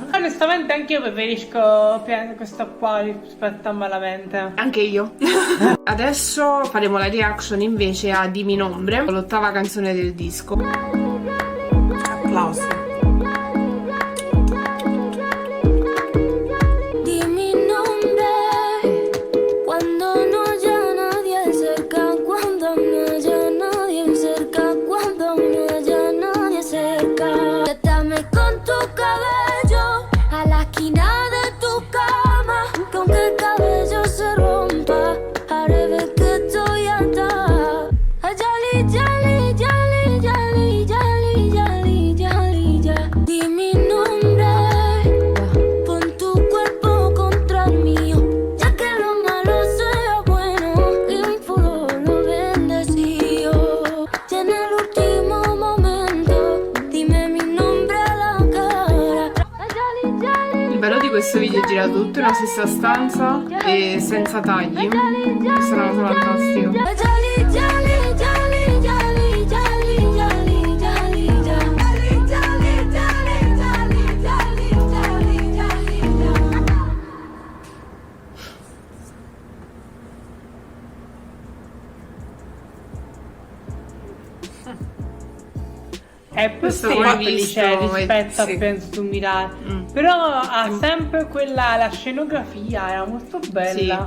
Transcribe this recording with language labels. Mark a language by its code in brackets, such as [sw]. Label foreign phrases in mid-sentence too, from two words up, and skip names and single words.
[it] Onestamente anche io preferisco questa qua rispetto a Malamente. Anche io. Adesso faremo la reaction invece a Dimmi Nombre, l'8ª canzone del disco. Applausi. [es] Di mi nombre cuando no haya nadie cerca, cuando no haya nadie cerca, cuando no haya nadie cerca. Atame con tu cabello a la esquina de tu cama, que aunque el cabello se rompa, haré ver que estoy atada. Yali, yali, yali, yali, yali, yali, yali, ya. Di mi nombre, pon tu cuerpo contra el mío, ya que lo malo sea bueno y mi futuro lo bendecido. Y en el último momento, dime mi nombre a la cara. Yali, yali, [it] Il bello di questo video è girato tutto in una stessa stanza e senza tagli. Questa è una cosa fantastica. yali, yali, yali, yali, yali, yali, yali, ya. Yali, yali, yali, yali, yali, yali, ya. È più Questo l'ho semplice visto, rispetto sì. a Penso tu Mirare, però ha sempre quella, la scenografia era molto bella.